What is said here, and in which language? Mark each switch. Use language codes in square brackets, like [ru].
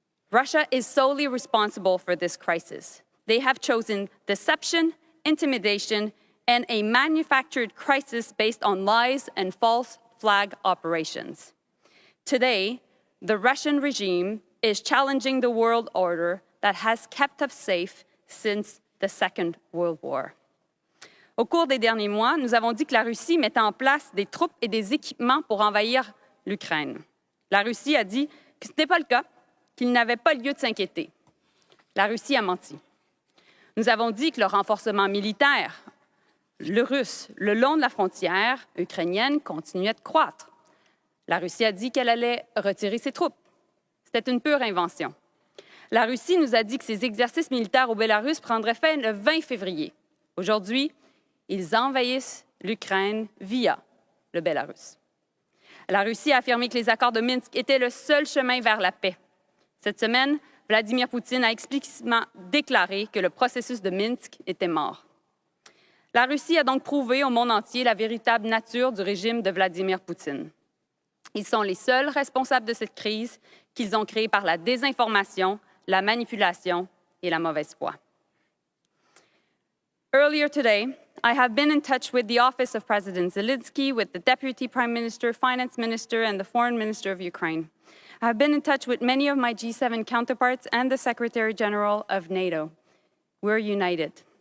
[en] Russia is solely responsible for this crisis. They have chosen deception, intimidation, and a manufactured crisis based on lies and false flag operations. Today, the Russian regime is challenging the world order that has kept us safe since the Second World War. [fr] Au cours des derniers mois, nous avons dit que la Russie mettait en place des troupes et des équipements pour envahir l'Ukraine. La Russie a dit que ce n'était pas le cas, qu'il n'avait pas lieu de s'inquiéter. La Russie a menti. Nous avons dit que le renforcement militaire, russe, le long de la frontière ukrainienne continuait de croître. La Russie a dit qu'elle allait retirer ses troupes. C'était une pure invention. La Russie nous a dit que ses exercices militaires au Bélarus prendraient fin le 20 février. Aujourd'hui, ils envahissent l'Ukraine via le Bélarus. La Russie a affirmé que les accords de Minsk étaient le seul chemin vers la paix. Cette semaine, Vladimir Poutine a explicitement déclaré que le processus de Minsk était mort. La Russie a donc prouvé au monde entier la véritable nature du régime de Vladimir Poutine. Ils sont les seuls responsables de cette crise qu'ils ont créée par la désinformation, la manipulation et la mauvaise foi. [en] Earlier today, I have been in touch with the office of President Zelensky, with the Deputy Prime Minister, Finance Minister, and the Foreign Minister of Ukraine. I have been in touch with many of my G7 counterparts and the Secretary General of NATO. We're united.